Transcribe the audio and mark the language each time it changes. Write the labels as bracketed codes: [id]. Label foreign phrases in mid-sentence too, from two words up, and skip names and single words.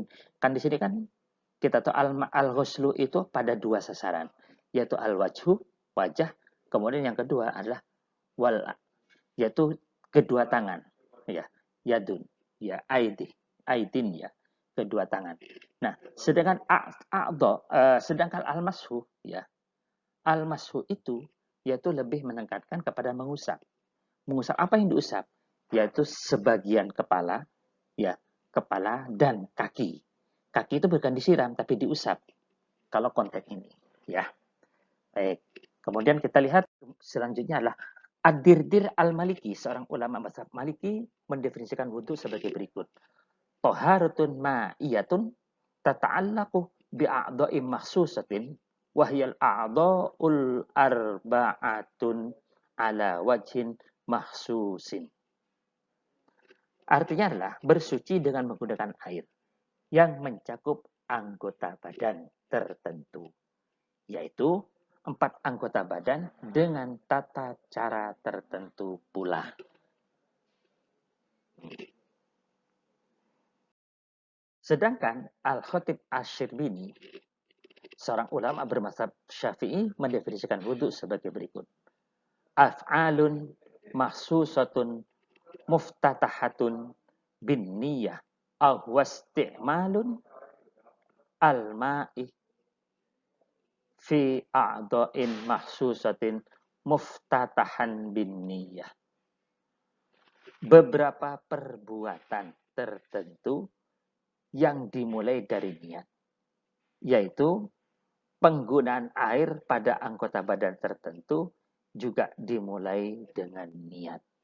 [id] Kan di sini kan kita tahu al-ghuslu itu pada dua sasaran, yaitu al-wajhu, wajah, kemudian yang kedua adalah wal, yaitu kedua tangan, ya, yadun, ya, aidin, ya, kedua tangan. Nah, sedangkan sedangkan al-mashu, ya, al-mashu itu yaitu lebih menekankan kepada mengusap. Mengusap apa yang diusap? Yaitu sebagian kepala, ya, kepala dan kaki. Kaki itu bukan disiram tapi diusap. Kalau konteks ini, ya. Baik. Kemudian kita lihat selanjutnya adalah Ad-Dirdir Al-Maliki, seorang ulama mazhab Maliki, mendefinisikan wudhu sebagai berikut. [ar] طهارة مائية تتعلق بأعضاء مخصوصة وهي الأعضاء الأربعة على وجه مخصوص. [id] Artinya adalah bersuci dengan menggunakan air yang mencakup anggota badan tertentu, yaitu 4 anggota badan dengan tata cara tertentu pula. Sedangkan Al-Khatib Asy-Syirbini, seorang ulama bermazhab Syafi'i, mendefinisikan wudhu sebagai berikut. [ar] أفعال مخصوصة مفتتحة بالنية أو استعمال الماء في أعضاء مخصوصة مفتتحا بالنية. [id] Beberapa perbuatan tertentu yang dimulai dari niat, yaitu penggunaan air pada anggota badan tertentu juga dimulai dengan niat.